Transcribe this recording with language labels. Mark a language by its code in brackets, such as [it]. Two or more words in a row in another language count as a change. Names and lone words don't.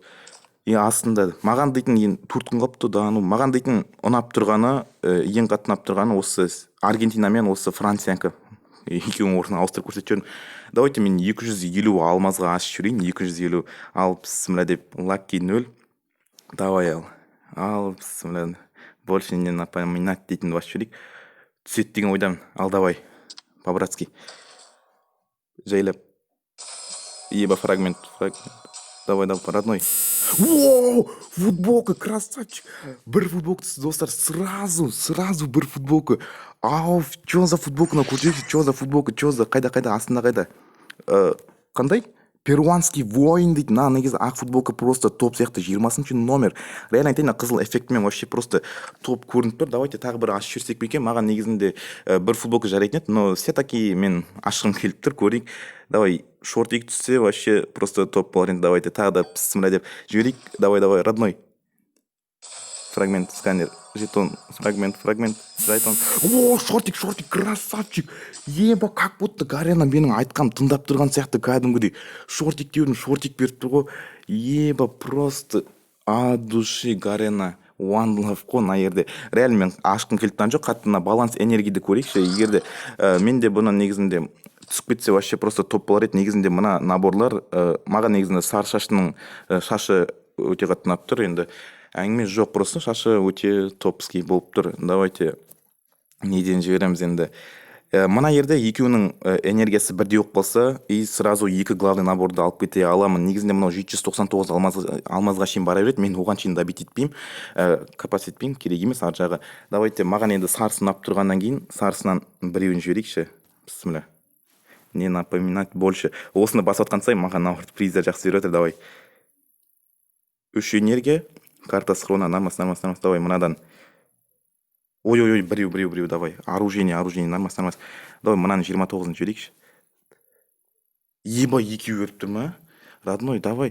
[kk] И астында маған дейтін турткын қапты да, маған дейтін ұнап тұрғаны, ең қатты ұнап тұрғаны осы Аргентина мен осы Франциянікі. Екеуінің орнын ауыстырып көрсетіп жүрмін. Давайте мен 250 алмазға ашып жүрейін. 250 ал бісміллә деп, лаки 0. Давай ал бісміллә. [ru] Больше не напоминать [kk] дейтін басып жүрейік. Түсет деген ойдамын. Ал [ru] давай, по-братски. [kk] Жайлап. [ru] Еба фрагмент. Давай, родной. О, футболка, красавчик. [kk] Бір футболка, достар, сразу бір футболка. Ау, [ru] чё за футболка, көрсетші, чё за футболка, чё за, [kk] қайда, астында қайда? Қандай? [ru] Перуанский воин [kk] дейді. Негізі ақ футболка просто топ сияқты, 20 номер. Реально айтайын, қызыл эффектімен [ru] вообще просто [kk] топ көрініп тұр. Давайте тағы бір ашып жүрсек бекен. Маған негізінде бір футболка жарайтын еді, [ru] но все таки [kk] мен ашқым келіп тұр, көрейік. Давай, шортик түссе [ru] вообще просто [kk] топ болар енді. Давайте тағы да пісімлі деп жіберейік. [ru] Давай, родной. Фрагмент, сканер, жетон, фрагмент, жетон. [kk] О, шортик, красавчик. Еба, [ru] как будто [kk] Гарена менің айтқам тыңдап тұрған сияқты кәдімгідей. Шортик деудің, шортик беріп тұр ғой. [ru] Еба, просто от души Гарена. [en] One love [kk] қой мына жерде. Реально мен ашқым келіп тұрған жоқ, қатты баланс энергияды көрейікші. Егерде мен де бұны негізінде түсіп кетсе [ru] вообще просто [kk] топ болар еді. Негізінде мына наборлар маған негізінде сары шашының шашы өте қатты ұнап тұр. Енді әңгіме жоқ, просто шашы өте топский болып тұр. Давайте неден жібереміз енді. Мына жерде екеуінің энергиясы бірдей болып қалса, [ru] и сразу [kk] екі главный наборды алып кете аламын. Негізінде мынау 799 алмазға шейін бара береді. Мен оған шейін добить етпеймін, капас етпеймін, керек емес ар жағы. Давайте маған енді сарысын ұнап тұрғаннан кейін сарысынан біреуін жіберейікші. Бісміллә. [ru] Не напоминать больше. [kk] Осыны басып атқан сайын маған наоборот приздар жақсы беріп отыр. [ru] Давай. [kk] Үш энергия, [ru] карта схрона, [kk] нормас. Давай мынадан. Ой, біреу, давай. [ru] Оружение, нормас. [kk] Давай мынаны 29-ын жіберейікші. Еба, екеу өріп тұр ма? [ru] Родной, давай.